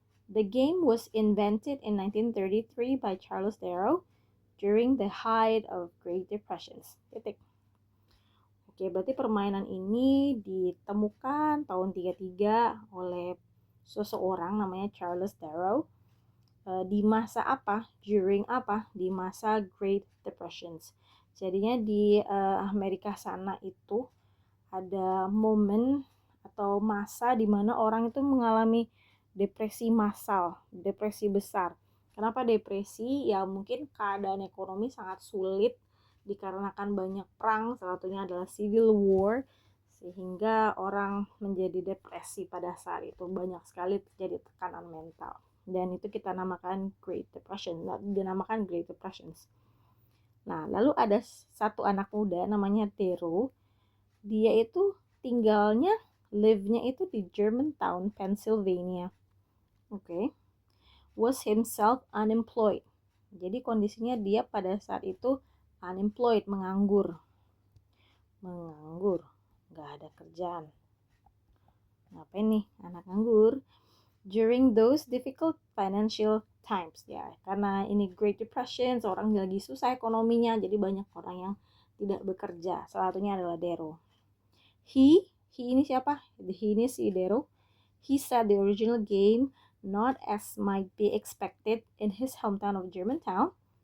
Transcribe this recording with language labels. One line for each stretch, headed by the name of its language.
English: The game was invented in 1933 by Charles Darrow during the height of Great Depressions.
Indonesian: Titik. Oke, berarti permainan ini ditemukan tahun 33 oleh seseorang namanya Charles Darrow. Di masa apa? During apa? Di masa Great Depressions. Jadinya di Amerika sana itu ada momen atau masa di mana orang itu mengalami depresi massal, depresi besar. Kenapa depresi? Ya mungkin keadaan ekonomi sangat sulit dikarenakan banyak perang, salah satunya adalah Civil War, sehingga orang menjadi depresi pada saat itu. Banyak sekali terjadi tekanan mental. Dan itu kita namakan Great Depression, dinamakan Great Depressions. Nah, lalu ada satu anak muda namanya Darrow. Dia itu tinggalnya, live-nya itu di Germantown, Pennsylvania. Oke.
English: Was himself unemployed.
Indonesian: Jadi kondisinya dia pada saat itu unemployed, menganggur. Menganggur, nggak ada kerjaan. Ngapain nih anak nganggur?
English: During those difficult financial times,
Indonesian: ya, karena ini Great Depression, orang lagi susah ekonominya, jadi banyak orang yang tidak bekerja. Salah satunya adalah Darrow. He ini siapa? He ini si Darrow.
English: He said the original game, not as might be expected in his hometown of Germantown.